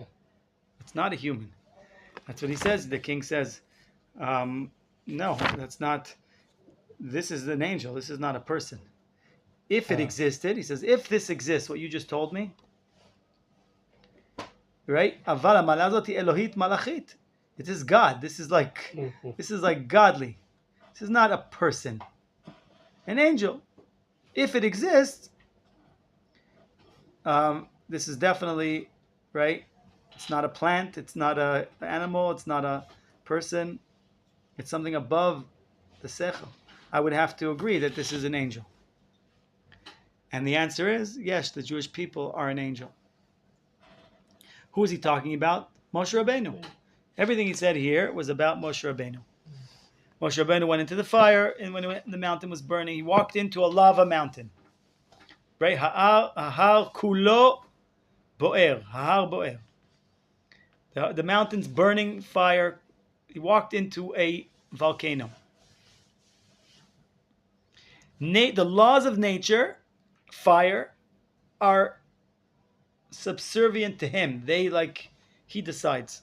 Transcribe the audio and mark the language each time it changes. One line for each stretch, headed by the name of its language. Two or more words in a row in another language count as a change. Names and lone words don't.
English: It's not a human. That's what he says. The king says, no, that's not. This is an angel. This is not a person. If it existed, he says, if this exists, what you just told me, right? Avala malazoti Elohit malachit. It is God. This is like godly. This is not a person. An angel. If it exists, this is definitely right. It's not a plant. It's not an animal. It's not a person. It's something above the
Hebrew: sechel.
English: I would have to agree that this is an angel. And the answer is yes. The Jewish people are an angel. Who is he talking about? Moshe Rabbeinu. Everything he said here was about Moshe Rabbeinu. Moshe Rabbeinu went into the fire, and when the mountain was burning, he walked into a lava mountain. Right?
Hebrew: ההר כולו בוער. ההר בוער.
English: The mountain's burning fire. He walked into a volcano. The laws of nature, fire, are subservient to him. He decides.